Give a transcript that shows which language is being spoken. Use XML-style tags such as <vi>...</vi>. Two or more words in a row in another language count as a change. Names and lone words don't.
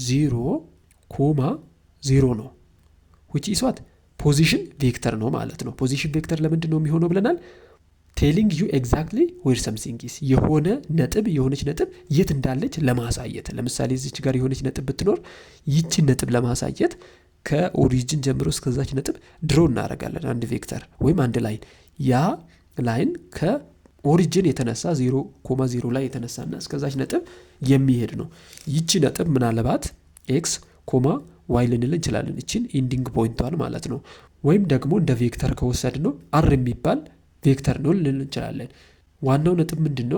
<am>0,0 ነው</am> <en>which is what position vector</en> <am>ነው ማለት ነው።</am> <en>position vector</en> <am>ለምንድነው የሚሆነው ብለናል?</am> <en>telling you exactly where something is</en> <am>የሆነች ነጥብ የት እንዳለች ለማሳየት። ለምሳሌ እዚች ጋር የሆነች ነጥብ ብትኖር ይቺ ነጥብ ለማሳየት ከኦሪጂን ጀምሮ እስከዛች ነጥብ ድሮ እናደርጋለን አንድ ቬክተር ወይም አንድ ላይን። ያ ላይን ከኦሪጂን የተነሳ 0,0 ላይ የተነሳና እስከዛች ነጥብ የሚሄድ ነው። ይቺ ነጥብ ምናልባት ኤክስ ዋይ ልንል እንችላለን። እቺን ኢንዲንግ ፖይንቷን ማለት ነው። ወይም ደግሞ እንደ ቬክተር ከወሰድነው አር የሚባል ቬክተር ነው ልንል እንችላለን። ዋናው ነጥብ ምንድነው?</am>